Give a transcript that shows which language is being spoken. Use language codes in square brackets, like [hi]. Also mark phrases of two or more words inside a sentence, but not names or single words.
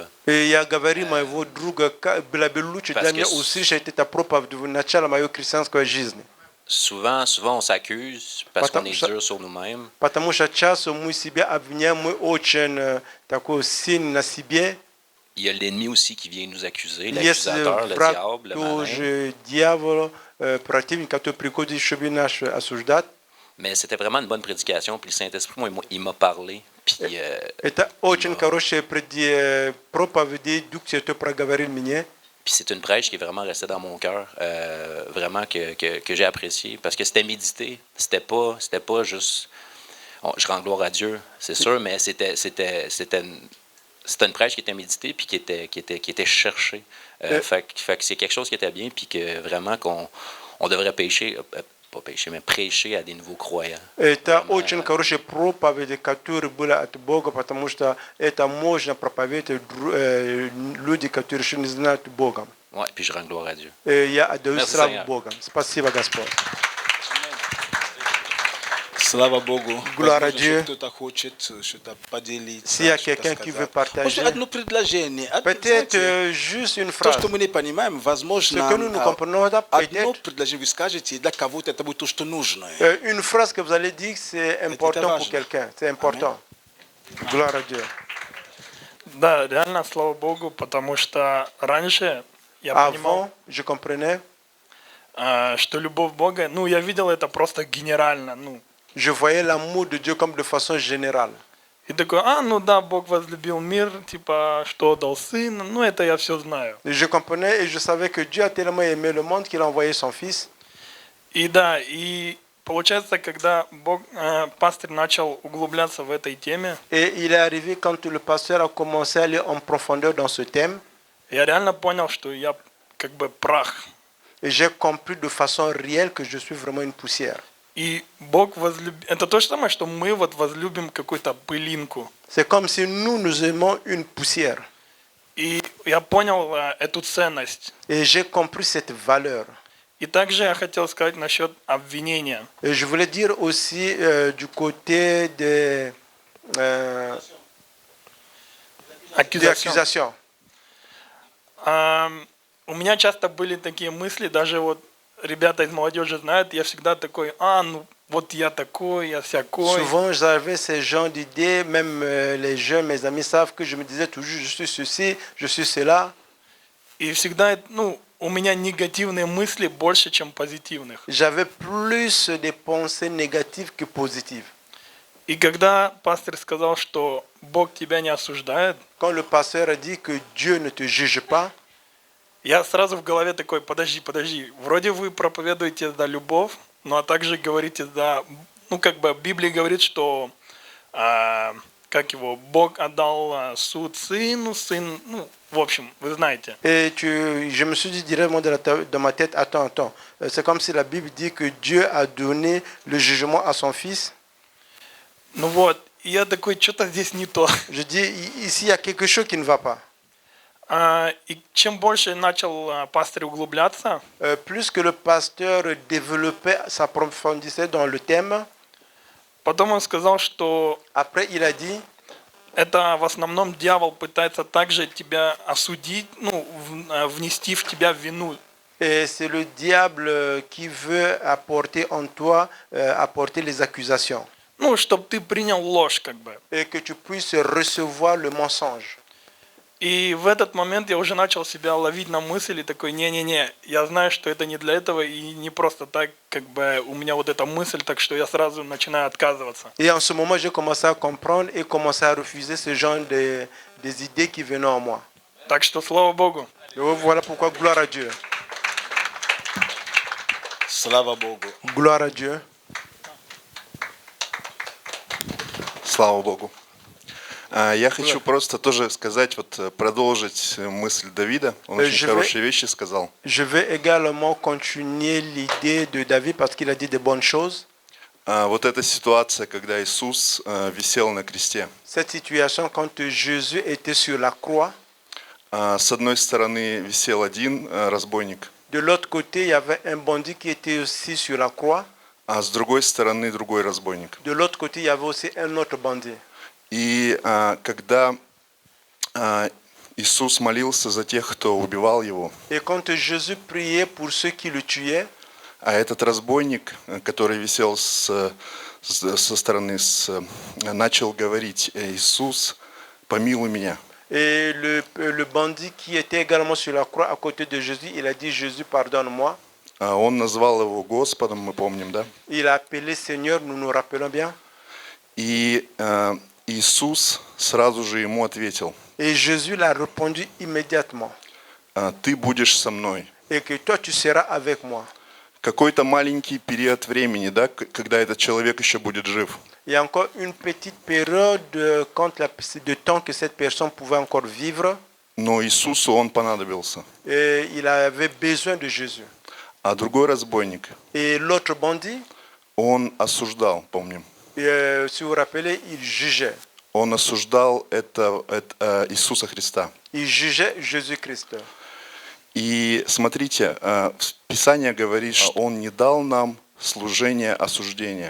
[ru] И я говорил моего друга, было бы лучше для меня услышать это проповедь в начале моей христианской жизни. [fr] Souvent, on s'accuse parce qu'on [ru] Потому [fr] est [ru] что- [fr] dur sur nous-mêmes. [ru] Потому что часто мы себя обвиняем, мы очень такой сильный на себе. [fr] Il y a l'ennemi aussi qui vient nous accuser, [ru] Есть [fr] l'accusateur, le [ru] враг [fr] diable, le malin. [ru] тоже, дьявол, противник, который приходит, чтобы нас осуждать. [fr] Mais c'était vraiment une bonne prédication. Puis le Saint-Esprit, moi, il m'a parlé. Puis [ru] Это очень хорошая проповедь, Дух Святой проговорил мне. [fr] Puis c'est une prêche qui est vraiment restée dans mon cœur, vraiment que j'ai apprécié, parce que c'était médité, c'était pas juste, je rends gloire à Dieu, c'est sûr, mais c'était une prêche qui était méditée puis qui était cherchée. Fait que c'est quelque chose qui était bien, puis que vraiment qu'on devrait pas pécher, mais prêcher à des nouveaux croyants. [ru] Это очень хорошая проповедь, которая была от Бога, потому что это можно проповедовать люди, которые еще не знают Бога. [fr] Ouais, puis je rends gloire à Dieu. [ru] Я отдаю [fr] Merci, [ru] славу [fr] Seigneur. [ru] Богу. Спасибо, Господь. Слава Богу. [fr] Gloire à [ru] Возможно, [fr] Dieu. [ru] кто-то хочет что-то поделиться. [fr] S'il y a [ru] что-то [fr] quelqu'un qui veut [ru] сказать. Может, [fr] partager, [ru] одно предложение. [fr] peut-être [ru] Знаете, [fr] juste une [ru] то, [fr] phrase. [ru] что мы не понимаем, [fr] Ce [ru] возможно, [fr] que nous ne comprenons pas, [ru] одно [fr] peut-être [ru] предложение вы скажете, и для кого-то это будет то, что нужно. [fr] une phrase que vous allez dire, c'est important pour [ru] важно. [fr] quelqu'un. C'est important. Gloire à Dieu. [ru] Да, реально, слава Богу, потому что раньше я понимал, [fr] Avant, je comprenais, [ru] что любовь Бога, я видел это просто генерально, [fr] je voyais l'amour de Dieu comme de façon générale. [ru] И такой, да, Бог возлюбил мир, типа, что дал Сына, это я все знаю. [fr] Et je comprenais et je savais que Dieu a tellement aimé le monde qu'il a envoyé son Fils. [ru] И да, и получается, когда пастырь начал углубляться в этой теме, [fr] Et il est arrivé quand le pasteur a commencé à aller en profondeur dans ce thème. [ru] я реально понял, что я как бы прах. [fr] Et j'ai compris de façon réelle que je suis vraiment une poussière. [ru] И Бог возлюбил... Это то же самое, что мы возлюбим какую-то пылинку. [fr] C'est comme si nous aimons une poussière. [ru] И я понял эту ценность. [fr] Et j'ai compris cette valeur. [ru] И также я хотел сказать насчет обвинения. [fr] Et je voulais dire aussi du côté des accusations. [ru] У меня часто были такие мысли, даже вот ребята из молодежи знают, я всегда такой, вот я такой, я всякой. [fr] Souvent, j'avais ces genres d'idées, même les jeunes, mes amis savent que je me disais toujours, je suis ceci, je suis cela. [ru] И всегда, у меня негативные мысли больше, чем позитивных. [fr] J'avais plus de pensées négatives que positives. [ru] И когда пастор сказал, что Бог тебя не осуждает, [fr] Quand le pasteur a dit que Dieu ne te juge pas, [ru] я сразу в голове такой, подожди, вроде вы проповедуете за любовь, но также говорите за, Библия говорит, что, Бог отдал суд сыну, сын, в общем, вы знаете. [fr] et je me suis dit directement dans ma tête, attends, c'est comme si la Bible dit que Dieu a donné le jugement à son fils. [ru] И я такой, что-то здесь не то. [fr] Je dis, ici, il y a quelque chose qui ne va pas. [ru] И чем больше начал пастырь углубляться, [fr] Plus que le pasteur développait, s'approfondissait dans le thème, [ru] потом он сказал, что [fr] après, il a dit, [ru] это в основном дьявол пытается также тебя осудить, ну, внести в тебя вину. [fr] et c'est le diable qui veut apporter en toi, apporter les accusations. [ru] Ну, чтобы ты принял ложь, как бы. [fr] Et que tu puisses recevoir le mensonge. [ru] И в этот момент я уже начал себя ловить на мысли, такой, не-не-не, я знаю, что это не для этого, и не просто так, как бы, у меня вот эта мысль, так что я сразу начинаю отказываться. [fr] Et en ce moment, j'ai commencé à comprendre et commencé à refuser ce genre des idées qui venaient en moi. [ru] Так что, слава Богу. [fr] Et voilà pourquoi, gloire à Dieu. [ru] Слава Богу. [fr] Gloire à Dieu. [ru] Слава Богу. Я хочу просто тоже сказать, вот продолжить мысль Давида. Он очень хорошие вещи сказал. [fr] Je vais également continuer l'idée de David parce qu'il a dit de bonnes choses. [ru] Вот эта ситуация, когда Иисус висел на кресте. [fr] Cette situation quand Jésus était sur la croix. [ru] С одной стороны висел один разбойник. [fr] De l'autre côté, il y avait un bandit qui était aussi sur la croix. [ru] А с другой стороны другой разбойник. [fr] De l'autre côté, il y avait aussi un autre bandit. [ru] И когда Иисус молился за тех, кто убивал его, [fr] Et quand Jésus priait pour ceux qui le tuaient, [ru] а этот разбойник, который висел со стороны, начал говорить: «Иисус, помилуй меня». [fr] et le bandit qui était également sur la croix à côté de Jésus, il a dit Jésus, pardonne-moi. [ru] Он назвал его Господом, мы помним, да? [fr] Il a appelé Seigneur, nous nous rappelons bien. [ru] И Иисус сразу же ему ответил: [fr] Et Jésus l'a répondu immédiatement. [ru] «Ты будешь со мной». [fr] Et que toi tu seras avec moi. [ru] Какой-то маленький период времени, да, когда этот человек еще будет жив. [fr] Il y a encore une petite période de temps que cette personne pouvait encore vivre. [ru] Но Иисусу он понадобился. [fr] Et il avait besoin de Jésus. [ru] А другой разбойник, [fr] Et l'autre bandit, [ru] он осуждал, помним. [fr] si vous vous rappelez, il jugeait. [ru] Он осуждал это Иисуса Христа. [fr] Il jugeait Jésus-Christ. [ru] И смотрите, Писание говорит, что Он не дал нам служение осуждения.